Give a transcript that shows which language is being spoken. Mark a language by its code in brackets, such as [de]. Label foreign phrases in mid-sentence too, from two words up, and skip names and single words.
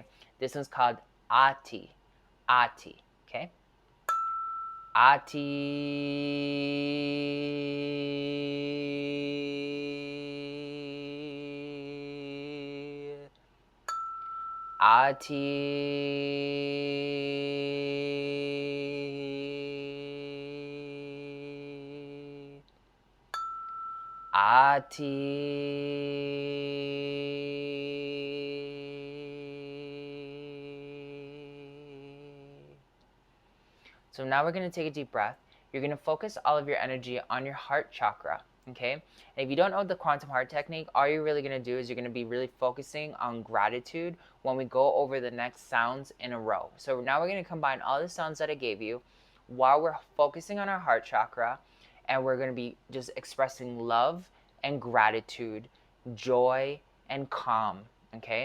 [en] This one's called Ati. Ati, okay? Ati. Ati. Ati. So now we're going to take a deep breath. You're going to focus all of your energy on your heart chakra, okay? And if you don't know the quantum heart technique, all you're really going to do is you're going to be really focusing on gratitude when we go over the next sounds in a row. So now we're going to combine all the sounds that I gave you while we're focusing on our heart chakra, and we're going to be just expressing love and gratitude, joy and calm, okay?